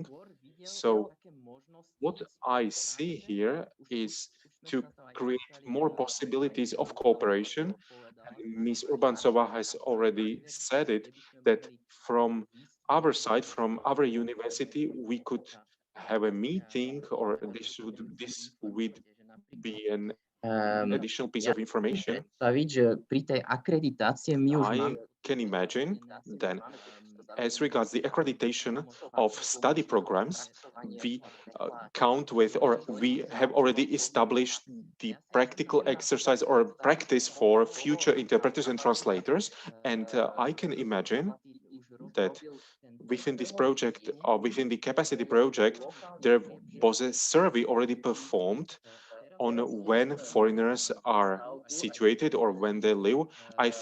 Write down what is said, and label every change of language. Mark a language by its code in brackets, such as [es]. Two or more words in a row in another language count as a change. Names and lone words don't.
[en] So what I see here is to create more possibilities of cooperation. Ms. Urbancová has already said it, that from our side, from our university, we could have a meeting, or this would be an additional piece of information. [sk] Predstaviť, že pri tej akreditácii my už [en] I can imagine then, as regards the accreditation of study programs, we count with, or we have already established the practical exercise or practice for future interpreters and translators. And I can imagine that within this project, or within the capacity project, there was a survey already performed on when foreigners are situated or when they live.